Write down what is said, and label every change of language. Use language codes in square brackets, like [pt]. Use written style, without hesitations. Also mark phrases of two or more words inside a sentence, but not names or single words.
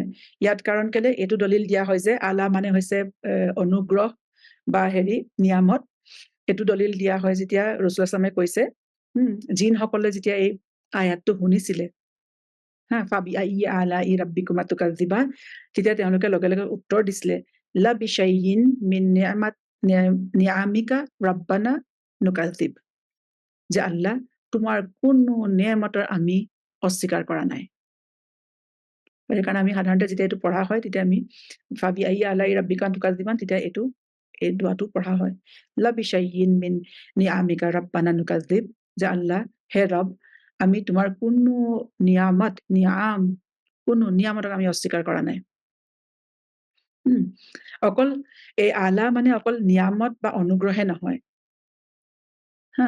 [as] ইয়াত কাৰণ কেলে এইটো দলিল দিয়া হয় যে আলা মানে হৈছে অনুগ্ৰহ বা নিয়ামত। এইটো দলিল দিয়া হয় যেতিয়া ৰাসূল সাল্লাল্লাহু কৈছে, জিনসকলে যেতিয়া এই আয়াতটো শুনিছিলে, [ar] فبأي آلاء ربكما تكذبان, [as] তেতিয়া তেওঁলোকে লগে লগে উত্তৰ দিছিলে, [ar] لا بشيء من نعمك ربنا نكذب, [as] যে আল্লাহ তোমাৰ কোনো নেমতৰ আমি অস্বীকাৰ কৰা নাই। সেইকাৰণে আমি সাধাৰণতে যেতিয়া এইটো পঢ়া হয়, তেতিয়া আমি [ar] فبأي آلاء ربك تكذبان, [as] তেতিয়া এই দোৱাটো পঢ়া হয়, [ar] لا بشيء من نعمك ربنا نكذب, [as] যে আল্লাহ হে ৰব, আমি তোমাৰ কোনো নিয়ামত, নিয়াম, কোনো নিয়ামতক আমি অস্বীকাৰ কৰা নাই। অকল এই আলা মানে অকল নিয়ামত বা অনুগ্ৰহে নহয়। হা?